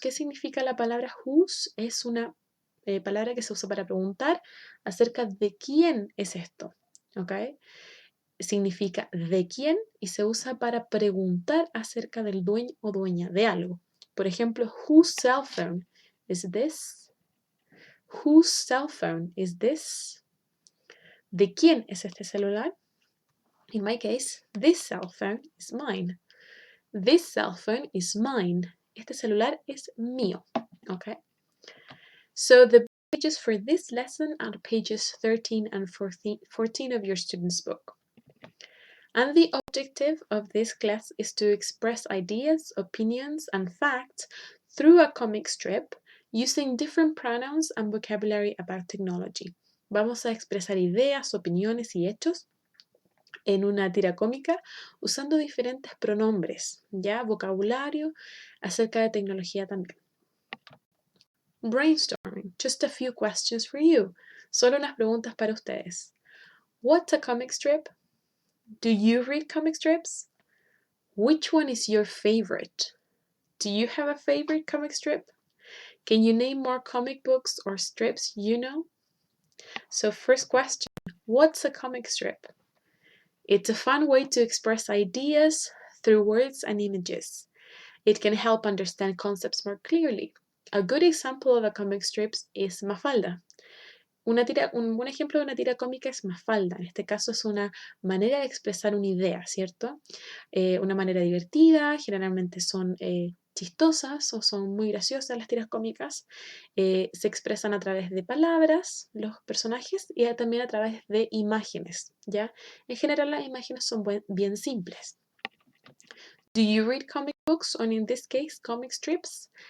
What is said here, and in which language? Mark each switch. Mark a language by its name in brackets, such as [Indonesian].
[Spanish] ¿Qué significa la palabra whose? Es una palabra que se usa para preguntar acerca de quién es esto. ¿Ok? Significa de quién y se usa para preguntar acerca del dueño o dueña de algo. Por ejemplo, [English] whose cell phone is this? Whose cell phone is this? [Spanish] ¿De quién es este celular? [English] In my case, this cell phone is mine. This cell phone is mine. [Spanish] Este celular es mío. [English] Okay? So the pages for this lesson are pages 13 and 14 of your student's book. And the objective of this class is to express ideas, opinions, and facts through a comic strip using different pronouns and vocabulary about technology. [Spanish] Vamos a expresar ideas, opiniones y hechos en una tira cómica usando diferentes pronombres, ya vocabulario acerca de tecnología también. [English] Brainstorming, just a few questions for you. [Spanish] Solo unas preguntas para ustedes. [English] What's a comic strip? Do you read comic strips? Which one is your favorite? Do you have a favorite comic strip? Can you name more comic books or strips you know? So first question, what's a comic strip? It's a fun way to express ideas through words and images. It can help understand concepts more clearly. A good example of a comic strip is Mafalda. [Spanish] Un buen ejemplo de una tira cómica es Mafalda. En este caso es una manera de expresar una idea, ¿cierto? Una manera divertida, generalmente son chistosas o son muy graciosas las tiras cómicas. Se expresan a través de palabras los personajes y también a través de imágenes, ¿ya? En general las imágenes son bien simples. [English] Do you read comic books, or in this case, comic strips?